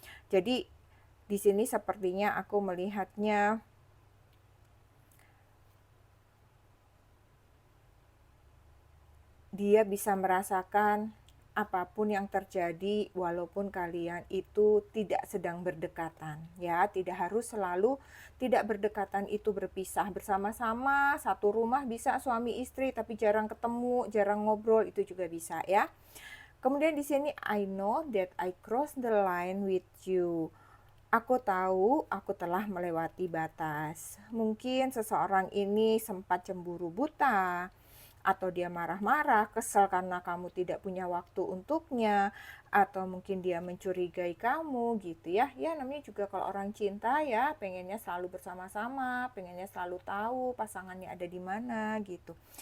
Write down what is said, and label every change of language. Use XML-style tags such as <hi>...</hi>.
<id>Jadi di sini sepertinya aku melihatnya dia bisa merasakan apapun yang terjadi walaupun kalian itu tidak sedang berdekatan ya, tidak harus selalu tidak berdekatan itu berpisah, bersama-sama satu rumah bisa suami istri tapi jarang ketemu, jarang ngobrol, itu juga bisa ya. Kemudian di sini</id> <en>I know that I cross the line with you.</en> <id>Aku tahu aku telah melewati batas. Mungkin seseorang ini sempat cemburu buta, atau dia marah-marah, kesal karena kamu tidak punya waktu untuknya, atau mungkin dia mencurigai kamu gitu ya. Ya namanya juga kalau orang cinta ya, pengennya selalu bersama-sama, pengennya selalu tahu pasangannya ada di mana gitu.</id>